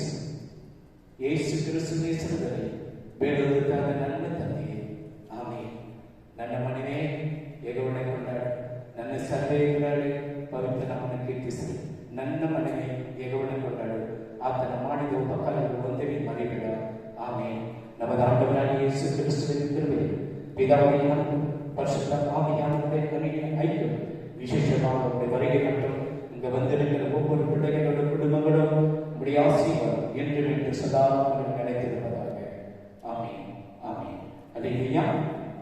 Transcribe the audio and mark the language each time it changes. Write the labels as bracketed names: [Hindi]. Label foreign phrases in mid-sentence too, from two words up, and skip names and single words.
[Kannada] ಯೇಸು ಕ್ರಿಸ್ತನ ಹೆಸರಿನಲ್ಲಿ ಬೇಡುವುದಾದ ನನ್ನ ತಂದೆಯೇ, ಆಮೆನ್. ನನ್ನ ಮನೆಯೇ ಯೆಹೋವನ ಕೊಂಡಾಡು, ನನ್ನ ಸರ್ವೇಗಳೇ ಪವಿತ್ರ ನಾಮವನ್ನು ಕೀರ್ತಿಸಲಿ. ನನ್ನ ಮನೆಯೇ ಯೆಹೋವನ ಕೊಂಡಾಡು, ಆತನ ಮಾಡಿದ ಉಪಕಾರಗಳು ಒಂದೇ ಮರಿಬೇಡ. ಆಮೆನ್. [Tamil] நமது ஆண்டவராகிய இயேசு கிறிஸ்துவின் கிருபை, பிதாவின் அன்பு, பரிசுத்த ஆவியானவருடைய கனிவின் ஐக்கியம், விசேஷமாக உங்களுடைய வருகை மற்றும் இங்கு வந்திருக்கிற ஒவ்வொரு பிள்ளைகளோட குடும்பங்களும் உங்களுடைய ஆசீர்வாதம் என்றும் என்று சதா நிலைத்திருப்பதாக. ஆமென். ஆமென். அல்லேலூயா.